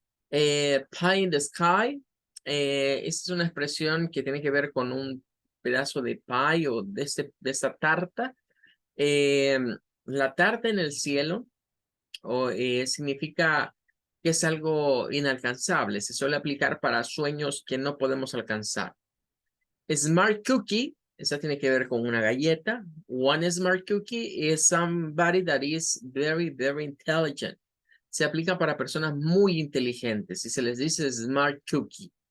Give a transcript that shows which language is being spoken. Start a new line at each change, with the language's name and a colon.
English: Pie in the sky,
Spanish: esta es una expresión que tiene que ver con un pedazo de pie o de esta tarta. Eh, la tarta en el cielo significa que es algo inalcanzable. Se suele aplicar para sueños que no podemos alcanzar. Smart cookie, esa tiene que ver con una galleta.
English: One smart cookie is somebody that is very, very intelligent.
Spanish: Se aplica para personas muy inteligentes y se les dice smart cookie.